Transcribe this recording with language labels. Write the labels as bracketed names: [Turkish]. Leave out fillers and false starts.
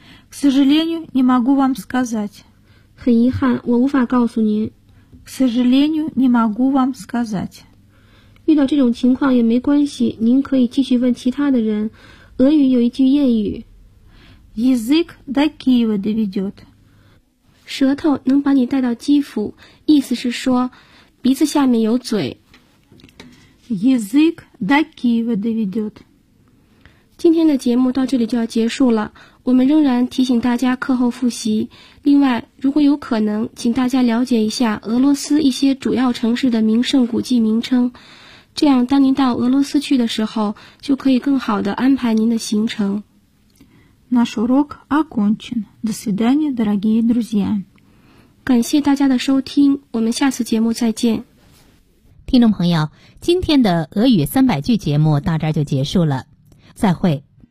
[Russian] К сожалению, не могу вам сказать. [Chinese] 很遗憾，我无法告诉您。 [Russian] К сожалению, не могу вам сказать. [Chinese] 遇到这种情况也没关系，您可以继续问其他的人。俄语有一句谚语 [Russian] «Язык до Киева доведет». [Chinese] 舌头能把你带到基辅，意思是说鼻子下面有嘴。 [Russian] «Язык до Киева доведет». [Chinese] 今天的节目到这里就要结束了，我们仍然提醒大家课后复习。另外，如果有可能，请大家了解一下俄罗斯一些主要城市的名胜古迹名称，这样当您到俄罗斯去的时候，就可以更好地安排您的行程。 [Russian] Наш урок окончен. До свидания, дорогие друзья. [Chinese] 感谢大家的收听，我们下次节目再见。听众朋友，今天的俄语三百句节目到这儿就结束了，再会。